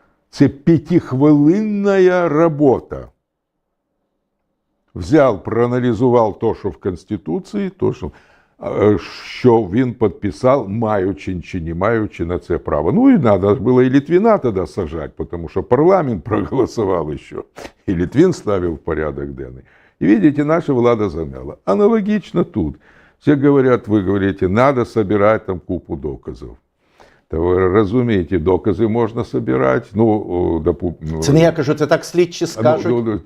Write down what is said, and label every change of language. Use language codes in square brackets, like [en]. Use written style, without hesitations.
[uk] Це 5-хвилинна робота. Взяв, проаналізував те, що в Конституції, то, що він підписав, маючи чи не маючи на це право. Ну і треба було і Литвина тоді сажати, тому що парламент проголосував ще, і Литвин ставив в порядок денний. [ru] И видите, наша влада замяла. Аналогично тут. Все говорят, вы говорите, надо собирать там [uk] купу доказів. Та ви розумієте, докази можна собирати. Це не я кажу, це так слідчі скажуть.